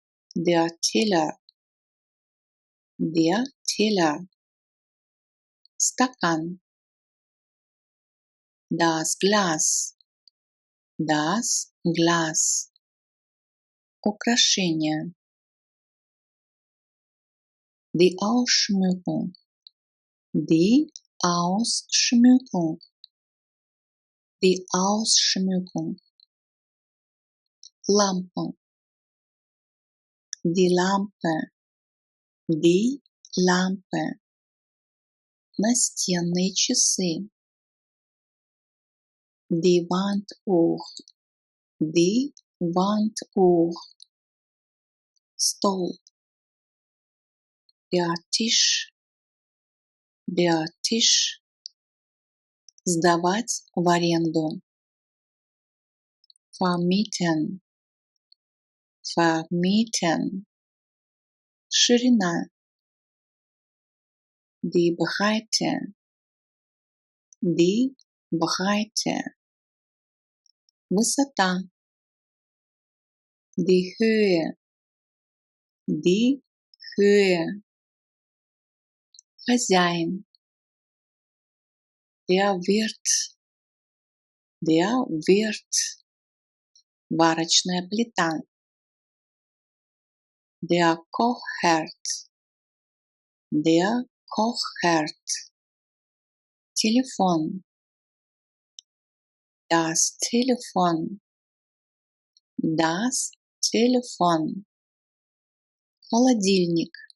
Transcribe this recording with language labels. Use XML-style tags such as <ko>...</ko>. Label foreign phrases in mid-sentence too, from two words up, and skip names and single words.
<de>der Teller, der Teller, стакан, das Glas, das Glas, украшение, die Ausschmückung, die Ausschmückung, die Ausschmückung, Lampe, die Lampe, die Lampe,</de> <ru>настенные часы,</ru> <de>die Wanduhr, die Wanduhr, Stol, der Tisch,</de> <ru>сдавать в аренду,</ru> <de>vermieten, vermieten,</de> <ru>ширина,</ru> <de>die Breite, высота, die Höhe, хозяин, der Wirt,</de> <ru>варочная плита,</ru> <de>der Kochherd, телефон, das Telefon, холодильник,</de>